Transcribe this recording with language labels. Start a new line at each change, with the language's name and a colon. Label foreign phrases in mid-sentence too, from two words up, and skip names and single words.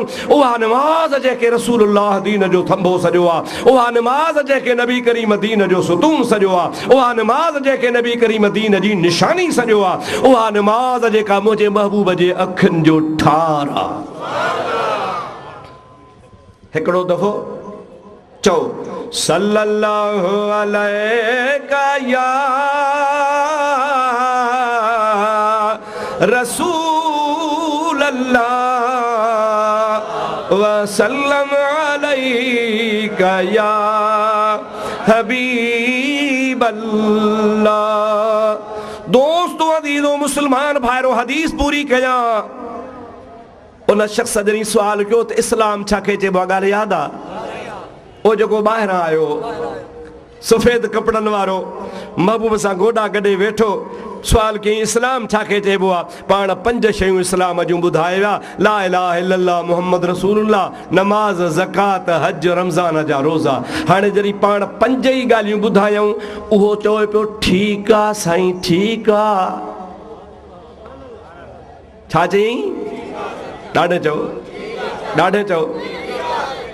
Sindhi: उहा नमाज़ जंहिंखे रसूलुल्लाह दीन जो थंभो सॼो आहे, उहा नमाज़ जंहिंखे नबी करीम दीन जो सुतून सॼो आहे, उहा नमाज़ जंहिंखे नबी करीम दीन जी निशानी सॼो आहे, उहा नमाज़ जेका मुंहिंजे महबूब जे अखियुनि जो ठार आहे। हिकिड़ो दफ़ो चओ
Arabic: صلى الله عليك يا رسول الله وسلم عليك يا حبيب الله.
Sindhi: दोस्तों अज़ीज़ो मुसलमान भाइरो, हदीस पूरी कयां। उन शख्स जॾहिं सुवाल कयो त इस्लाम छा खे चइबो आहे, ॻाल्हि यादि आहे? उहो जेको ॿाहिरां आयो सफ़ेद कपिड़नि वारो, महबूब सां गोॾा गॾे वेठो, सुवाल कयईं इस्लाम छा खे चइबो आहे? पाण 5 शयूं इस्लाम जूं ॿुधाए विया,
Arabic: لا إله إلا الله محمد رسول الله,
Sindhi: नमाज़, ज़कात, हज, रमज़ान जा रोज़ा। हाणे जॾहिं पाण 5 ई ॻाल्हियूं ॿुधायूं, उहो चवे पियो ठीकु आहे साईं, ठीकु आहे। छा चयईं? ॾाढे चओ, ॾाढे चओ।